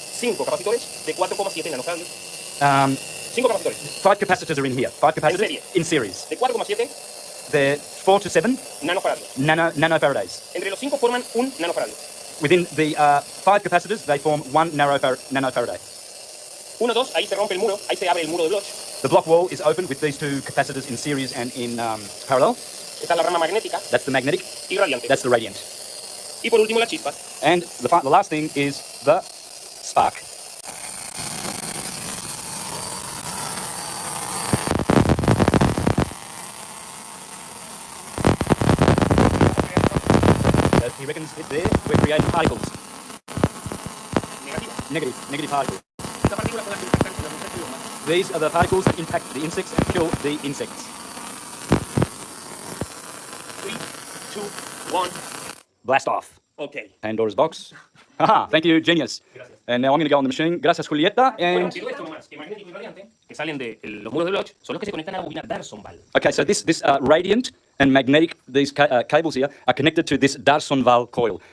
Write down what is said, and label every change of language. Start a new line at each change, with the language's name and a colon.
Spanish: 5 capacitores de 4,7 nanofaradios. 5 capacitores
English: 5 capacitors are in here. 5 capacitors
Spanish: serie.
English: in series.
Spanish: de 4,7
English: They're 4 to 7
Spanish: nanofaradios.
English: nanofarads.
Spanish: Entre los 5 forman un nanofaradio.
English: Within the 5 capacitors, they form 1 nanofaraday.
Spanish: 1, 2, ahí se rompe el muro, ahí se abre el muro de Bloch.
English: The block wall is open with these 2 capacitors in series and in parallel.
Spanish: Está la rama magnética
English: That's the magnetic.
Spanish: y radiante.
English: That's the radiant.
Spanish: Y por último la chispa.
English: And the last thing is the spark. He reckons it there, we're creating particles.
Spanish: Negativa.
English: Negative particles.
Spanish: Esta partícula son las que impactan en los insectos y los humanos.
English: These are the particles that impact the insects and kill the insects.
Spanish: 3, 2, 1.
English: Blast off. Ok. Pandora's box. Haha, thank you, genius.
Spanish: Gracias.
English: And now I'm going to go on the machine.
Spanish: Gracias, Julieta. Bueno,
English: And
Spanish: pero esto nomás, que magnético y radiante, que salen de los muros de Bloch, son los que se conectan a la bobina Darsonval.
English: okay, so this radiant and magnetic, these cables here are connected to this Darsonval coil.